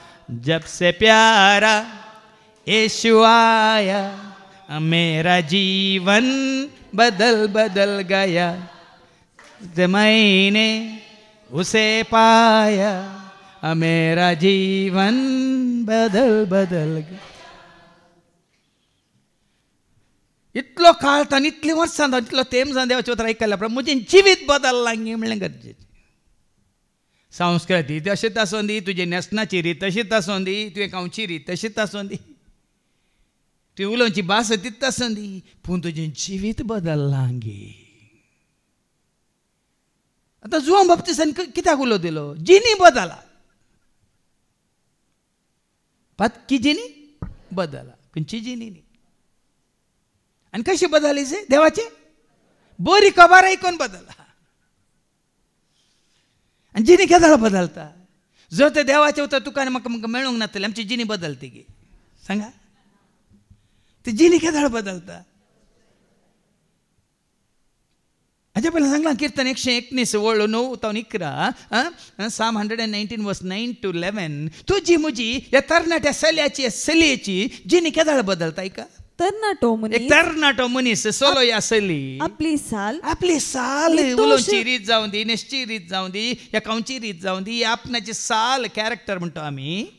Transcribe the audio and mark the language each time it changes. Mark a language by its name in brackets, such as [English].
[Hindi] जब से प्यारा यीशु आया, मेरा जीवन बदल बदल गया. मैंने उसे पाया, मेरा जीवन बदल बदल गया. [Goan Konkani] इतलो काळ ताण इतली वर्सां इतलो तेम जावन देवाचे उतर आयकल्या उपरांत म्हजें जिवीत बदललां म्हणलें गरजेचें. संस्कृती तशीच आसूं दी, तुजे न्हेसणाची रीत तशीच आसूं दी, तुवें खावची रीत तशीच आसूं दी, तुवें उलोवची भास तीच आसूं दी, पूण तुजें जिवीत बदललां गे. आता जुआन बाप्तिस्तान कित्याक उलो दिलो, जिनी बदला, पक्की जिनी बदला, खंयची जिनी न्ही. आनी कशी बदली से देवाचे बरी खबर आयकून बदला. आनी जिनी केदाळ बदलता. जर ते देवाचे उतर तुका आनी म्हाका मेळूंक नातले, आमची जिनी बदलती गे. सांगा ती जिनी केदाळ बदलता. हाजे पयलीं सांगलां किर्तन 119 वळो 9 तावन 11, [English] Psalm 119 verse 9 to 11. [Goan Konkani] तुजी मुजी या तरणाट्या चलयेची जिनी केदाळ बदलता. का तरणाटो मनीस, एक तरणाटो मनीस सोलो या चली आपली साल उलोवची रीत जावं दी, न्हेसची रीत जावं दी, या खावची रीत जावं दी, आपणाची साल कॅरेक्टर म्हणतो आमी,